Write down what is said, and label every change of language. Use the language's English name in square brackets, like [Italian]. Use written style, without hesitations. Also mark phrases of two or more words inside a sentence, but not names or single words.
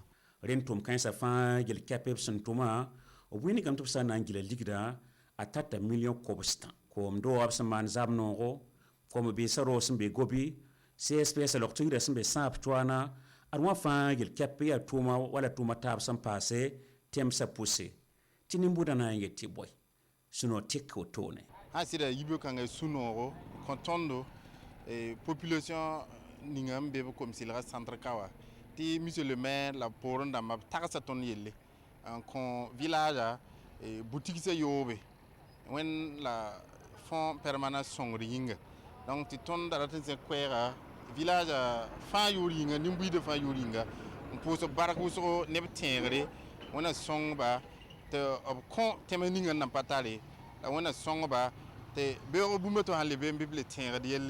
[Mossi] ren tʋʋm kãensã fãa yel kɛpb sẽn tʋma b wẽnegame tɩ b sã n na n gila ligda a tata million kobstã koom doog b sẽn maan zab noogo kom beesa roog sẽn be gobi CSPS log tɩgda sẽn be sãab toaana ad wã fãa yel kɛp yaa tʋʋma wala tʋʋma taab sẽn paase tẽmsã pʋse tɩ nin-bʋda na n yet tɩ bõe sũ-no tɩk wotone sã sɩda yib-kãngã sũ-noogo kõ tõndo population ninga n be b kom-sɩlga centre ka wa tɩ [French] monsieur le maire [Mossi] la poorẽ dãmbã b tagsa tõnd yelle n kõ [French] village boutique-sã [Mossi] yoobe wẽnd la [French] fond permanent [Mossi] sõngd yĩnga donc tɩ tõnd da rat n sẽn koɛɛga village fãa yʋʋr yĩnga nin-buiidã fãa yʋʋr yĩnga n pʋʋs b bark wʋsgo neb tẽegre wẽna sõngba tɩ b kõ tẽms ninga n nan pa tare la wẽna sõngba tɩ beoog bũmba tɩ sãn le be n bɩ b le tẽegd yelle